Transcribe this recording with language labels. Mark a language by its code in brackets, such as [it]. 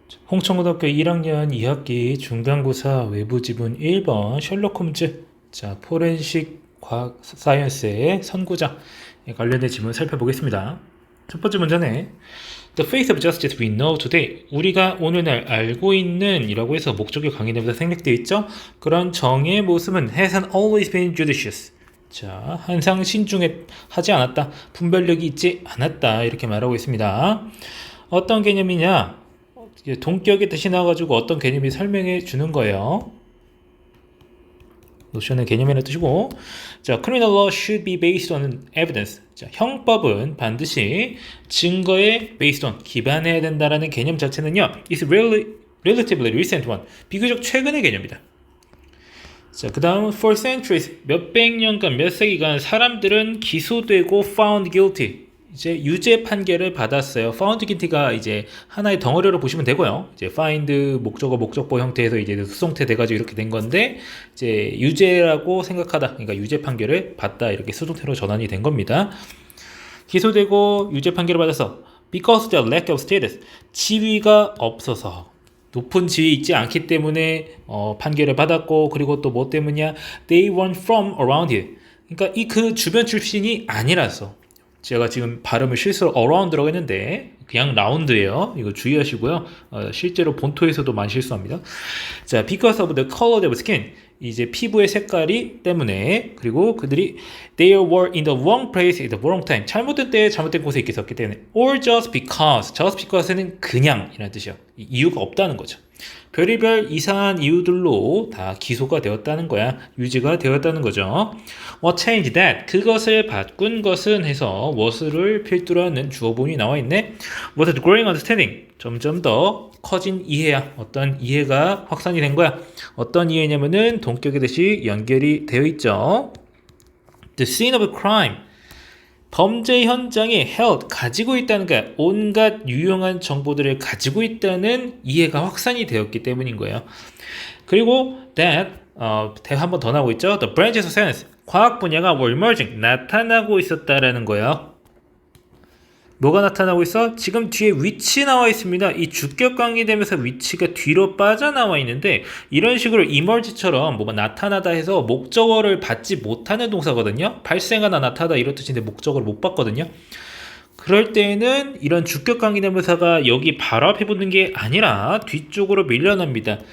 [ko] 홍천고등학교 1학년 2학기 중간고사 외부 지문 1번 셜록 홈즈 포렌식 과학 사이언스의 선구자에 관련된 지문 살펴보겠습니다. 첫 번째 문제네. [en] The face of justice we know today. [ko] 우리가 오늘날 알고 있는 이라고 해서 목적이 관계되면서 생략되어 있죠. 그런 정의 모습은 [en] hasn't always been judicious. [ko] 항상 신중하지 않았다. 분별력이 있지 않았다. 이렇게 말하고 있습니다. 어떤 개념이냐? 동격의 뜻이 나와가지고 어떤 개념이 설명해 주는 거예요. 노션의 개념이라는 뜻이고, [en] criminal law should be based on evidence. [ko] 형법은 반드시 증거에 [en] based on [ko] 기반해야 된다라는 개념 자체는요, [en] is relatively recent one. [ko] 비교적 최근의 개념이다. 그 다음 [en] for centuries [ko] 몇백 년간 몇 세기간 사람들은 기소되고 [en] found guilty. [ko] 이제 유죄 판결을 받았어요. [en] found guilty [ko] 가 이제 하나의 덩어리로 보시면 되고요. 이제 find 목적어 목적보 형태에서 이제 수동태 돼가지고 이렇게 된 건데, 이제 유죄라고 생각하다. 그러니까 유죄 판결을 받다. 이렇게 수동태로 전환이 된 겁니다. 기소되고 유죄 판결을 받아서 [en] because of the lack of status. [ko] 지위가 없어서. 높은 지위에 있지 않기 때문에 판결을 받았고, 그리고 또 뭐 때문이야? [en] They weren't from around here. [ko] 그러니까 이 그 주변 출신이 아니라서. 제가 지금 발음을 실수로 around라고 했는데 그냥 라운드예요. 이거 주의하시고요. 실제로 본토에서도 많이 실수합니다. [en] because of the color of skin. [ko] 이제 피부의 색깔이 때문에, 그리고 그들이 [en] they were in the wrong place at the wrong time. [ko] 잘못된 때에 잘못된 곳에 있었기 때문에 [en] or just because [ko] 는 그냥 이라는 뜻이요. 이유가 없다는 거죠. 별의별 이상한 이유들로 다 기소가 되었다는 거야. 유죄가 되었다는 거죠. [en] What changed that? [ko] 그것을 바꾼 것은 해서 what을 필두로 하는 주어본이 나와 있네. [en] What a growing understanding. [ko] 점점 더 커진 이해야. 어떤 이해가 확산이 된 거야. 어떤 이해냐면은 동격의 뜻이 연결이 되어 있죠. [en] The scene of a crime. [ko] 범죄 현장에 held, 가지고 있다는 거야. 온갖 유용한 정보들을 가지고 있다는 이해가 확산이 되었기 때문인 거예요. 그리고 that, 한 번 더 나오고 있죠. [en] The branches of science, [ko] 과학 분야가 [en] were emerging, [ko] 나타나고 있었다라는 거예요. 뭐가 나타나고 있어? 지금 뒤에 which 나와 있습니다. 이 주격관계 되면서 which가 뒤로 빠져나와 있는데, 이런 식으로 emerge처럼 뭐가 나타나다 해서 목적어를 받지 못하는 동사거든요. 발생하다, 나타나다 이런 뜻인데 목적어를 못 받거든요. 그럴 때에는 이런 주격관계 대명사가 여기 바로 앞에 붙는 게 아니라 뒤쪽으로 밀려납니다.